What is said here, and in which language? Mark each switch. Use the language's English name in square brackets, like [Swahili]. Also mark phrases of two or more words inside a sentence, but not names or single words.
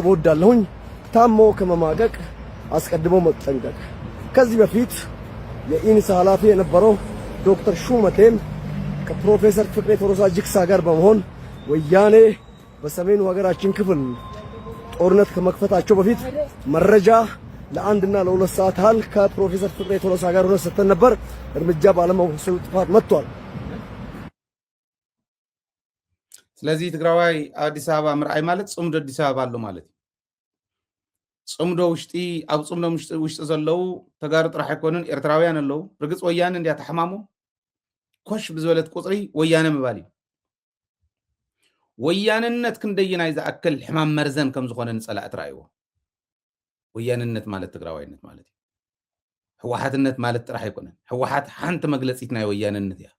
[Amharic] ወዳለሁኝ። ታሞ ከመማቀቅ አስቀድሞ መጠንቀቅ። ከዚህ በፊት የኢንሳ ኃላፊ የነበረው ዶክተር ሹመቴም ከፕሮፌሰር ፍቅሬ ቶሎሳ ጅግሳ ጋር በመሆን ወያኔ በሰሜኑ ሀገራችን ክፍል ጦርነት ከመክፈታቸው በፊት መረጃ ለአንድና ለሁለት ሰዓት ያህል ከፕሮፌሰር ፍቅሬ ቶሎሳ ጋር ሆነን ሰጥተን ነበር። እርምጃ ባለመውሰዱ ጥፋት መጥቷል። [Tigrinya] ስለዚህ ትግራዋይ አዲስ አበባ ምርአይ ማለት ጽምዶ አዲስ አበባ አለው ማለት ጽምዶ ውሽጢ ኣብ ጽምዶ ውሽጢ ዘለው ተጋሩ ጥራሕ አይኮኑን ኤርትራውያን አለው ርግጽ ወያነ እንዲያ ተሐማሙ ኮሽ ብዝበለት ቁጽሪ ወያነ ምባል ወያነነት ክንደይናይ ዝኣክል ሕማም መርዘን ከም ዝኾነ ንጸላእ ትራእይዎ ወያነነት ማለት ትግራዋይነት ማለት ህወሓትነት ማለት ጥራሕ አይኮነን ህወሓት ሓንቲ መግለጺት ናይ ወያነነት እያ